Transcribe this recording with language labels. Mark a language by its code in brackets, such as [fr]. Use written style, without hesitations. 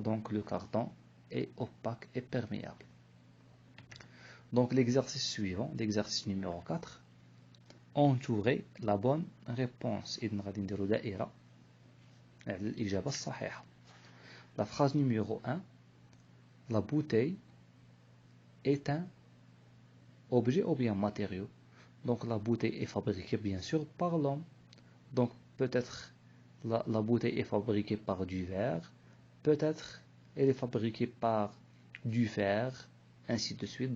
[fr] Donc le carton est opaque et perméable. Donc l'exercice suivant, l'exercice numéro 4, entourer la bonne réponse. [ar] إذن غادي نديرو دائرة على الإجابة الصحيحة. [fr] La phrase numéro 1, la bouteille est un objet ou bien matériau. Donc la bouteille est fabriquée bien sûr par l'homme. Donc peut-être la bouteille est fabriquée par du verre, peut-être elle est fabriquée par du fer, ainsi de suite.